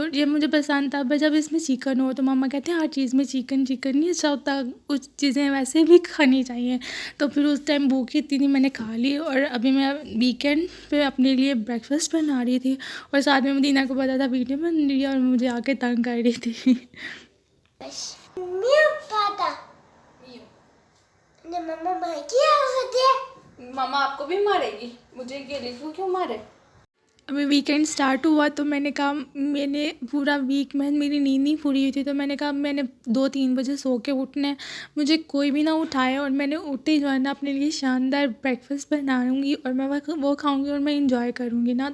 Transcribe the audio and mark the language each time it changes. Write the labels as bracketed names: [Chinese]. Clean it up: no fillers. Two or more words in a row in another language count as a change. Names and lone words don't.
[Hindi] और ये मुझे पसंद था, पर जब इसमें चिकन हो तो मम्मा कहते हैं हर चीज़ में चिकन चिकन नहीं अच्छा होता, कुछ चीज़ें वैसे भी खानी चाहिए। तो फिर उस टाइम भूखी थी नहीं, मैंने खा ली। और अभी मैं वीकेंड पे अपने लिए ब्रेकफास्ट बना रही थी, और साथ में मदीना को पता था वीडियो बन रही है और मुझे आके तंग कर रही थी। [Italian] Mio padre. io Mamma mai chi è? [Hindi] मामा आपको भी मारेगी, मुझे ये लिखो क्यों मारे। अभी [English] weekend start [Hindi] हुआ तो मैंने कहा, मैंने पूरा वीक में मेरी नींद नहीं पूरी हुई थी, तो मैंने कहा मैंने 2-3 बजे सो के उठना है, मुझे कोई भी ना उठाए। और मैंने उठते ही जो है ना अपने लिए शानदार ब्रेकफास्ट बनाऊंगी और मैं वो खाऊंगी और मैं इंजॉय करूंगी ना।